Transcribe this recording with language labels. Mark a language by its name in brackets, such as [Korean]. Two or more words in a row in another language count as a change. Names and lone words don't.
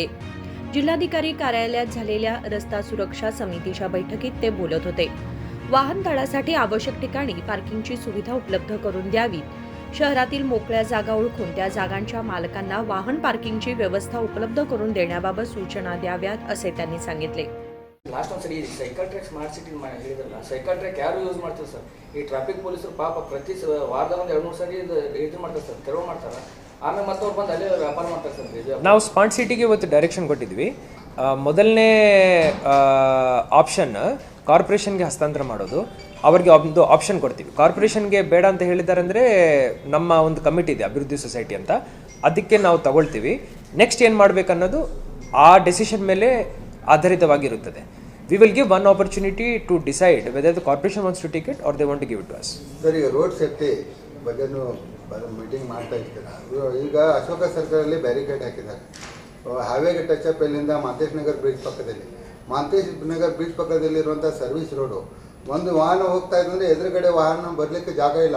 [Marathi] जिल्हाधिकारी कार्यालयात झालेल्या रस्ता सुरक्षा समितीच्या बैठकीत ते बोलत होते. वाहन तळासाठी आवश्यक ठिकाणी पार्किंगची सुविधा उपलब्ध करून द्यावी. शहरातील मोकळ्या जागा ओळखून त्या जागांच्या मालकांना वाहन पार्किंगची व्यवस्था उपलब्ध करून देण्याबाबत सूचना द्याव्यात असे त्यांनी सांगितले. [Kannada] ಲಾಸ್ಟ್ ಒಂದು ಸರಿ [English] cycle track smart city [Kannada] ಹೇಳಿದ್ರಲ್ಲ, [English] cycle track [Kannada] ಯಾರು ಯೂಸ್ ಮಾಡ್ತಾರೆ ಸರ್? ಈ ಟ್ರಾಫಿಕ್ ಪೊಲೀಸರು ಪಾಪ ಪ್ರತಿ ವಾರದಾಗ ಒಂದು 2-3 ಸರಿ ಇದು ಮಾಡ್ತಾರೆ ಸರ್, ತೆರವು ಮಾಡ್ತಾರೆ. ಆಮೇಲೆ ಮತ್ತೆ ಅವ್ರು ಬಂದು ಅಲ್ಲೇ ವ್ಯಾಪಾರ ಮಾಡ್ತಾರೆ ಸರ್. ನಾವು [English] smart cityಗೆ [Kannada] ಇವತ್ತು ಡೈರೆಕ್ಷನ್ ಕೊಟ್ಟಿದ್ವಿ. ಮೊದಲನೇ ಆಪ್ಷನ್ ಕಾರ್ಪೊರೇಷನ್ಗೆ ಹಸ್ತಾಂತರ ಮಾಡೋದು. ಅವರಿಗೆ ಒಂದು ಆಪ್ಷನ್ ಕೊಡ್ತೀವಿ. ಕಾರ್ಪೊರೇಷನ್ಗೆ ಬೇಡ ಅಂತ ಹೇಳಿದ್ದಾರೆ ಅಂದರೆ ನಮ್ಮ ಒಂದು ಕಮಿಟಿ ಇದೆ, ಅಭಿವೃದ್ಧಿ ಸೊಸೈಟಿ ಅಂತ, ಅದಕ್ಕೆ ನಾವು ತಗೊಳ್ತೀವಿ. ನೆಕ್ಸ್ಟ್ ಏನು ಮಾಡಬೇಕನ್ನೋದು ಆ ಡೆಸಿಷನ್ ಮೇಲೆ ಆಧಾರಿತವಾಗಿರುತ್ತದೆ. [English] We will give one opportunity to decide whether the corporation wants to take it or they want to give it to us. [Kannada] ಸರ್, ಈಗ [English] road safety [Kannada] ಬಗ್ಗೆನೂ ಮೀಟಿಂಗ್ ಮಾಡ್ತಾ ಇರ್ತೀರಾ? ಈಗ ಅಶೋಕ ಸರ್ಕಲಲ್ಲಿ ಬ್ಯಾರಿಕೇಡ್ ಹಾಕಿದ್ದಾರೆ. ಹೈವೇಗೆ [English] touch up [Kannada] ಇಲ್ಲಿಂದ ಮಾಂತೇಶ್ ನಗರ್ ಬ್ರಿಡ್ಜ್ ಪಕ್ಕದಲ್ಲಿ, ಮಾಂತೇಶ್ ನಗರ್ ಬ್ರಿಡ್ಜ್ ಪಕ್ಕದಲ್ಲಿರುವಂಥ [English] service road, [Kannada] ಒಂದು ವಾಹನ ಹೋಗ್ತಾ ಇದ್ದಂದರೆ ಎದುರುಗಡೆ ವಾಹನ ಬರಲಿಕ್ಕೆ ಜಾಗ ಇಲ್ಲ.